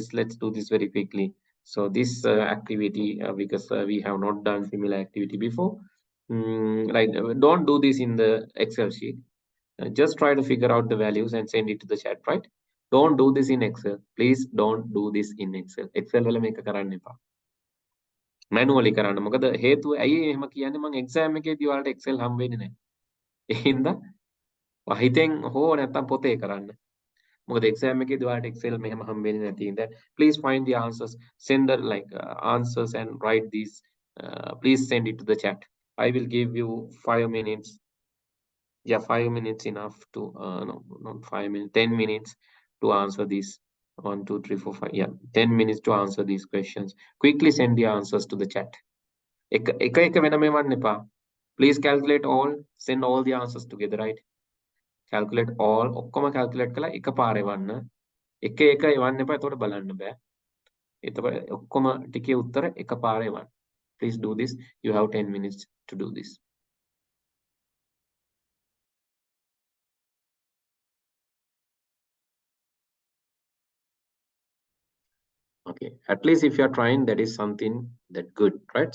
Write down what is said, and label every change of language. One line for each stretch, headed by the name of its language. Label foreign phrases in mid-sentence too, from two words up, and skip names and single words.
English: Let's do this very quickly. So this activity, because we have not done similar activity before, right? Don't do this in the Excel sheet. Just try to figure out the values and send it to the chat, right? Don't do this in Excel. Please don't do this in Excel.
Sinhala: Excel වල මේක කරන්න එපා. Manually කරන්න. මොකද හේතුව ඇයි එහෙම කියන්නේ, මම exam එකේදී ඔයාලට Excel හම් වෙන්නේ නැහැ. ඒ හින්දා හිතෙන් හෝ නැත්තම් පොතේ කරන්න. මොකද exam එකේදී ඔයාලට Excel මෙහෙම හම් වෙන්නේ නැති හින්දා
English: please find the answers, send the answers and write these. Please send it to the chat. I will give you 5 minutes. Yeah, 5 minutes enough to no, not 5 minutes, 10 minutes to answer these. 1 2 3 4 5, yeah, 10 minutes to answer these questions. Quickly send the answers to the chat.
Sinhala: එක වෙනම එවන්න එපා.
English: Please calculate all, send all the answers together, right? Calculate all,
Sinhala: ඔක්කොම calculate කළා එකපාර එවන්න. එක එවන්න එපා, එතකොට බලන්න බෑ. එතකොට ඔක්කොම ටිකේ උත්තර එකපාර එවන්න.
English: Please do this. You have 10 minutes to do this. Okay, at least if you are trying, that is something that good, right?